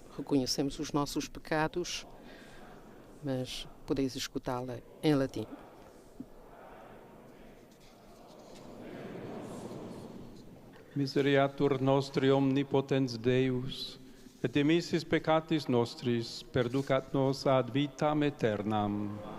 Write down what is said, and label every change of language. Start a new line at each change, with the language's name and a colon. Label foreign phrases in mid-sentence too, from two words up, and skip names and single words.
Portuguese: reconhecemos os nossos pecados, mas podeis escutá-la em latim.
Latin: Misereatur nostri omnipotens Deus, et emissis peccatis nostris, perducat nos ad vitam aeternam.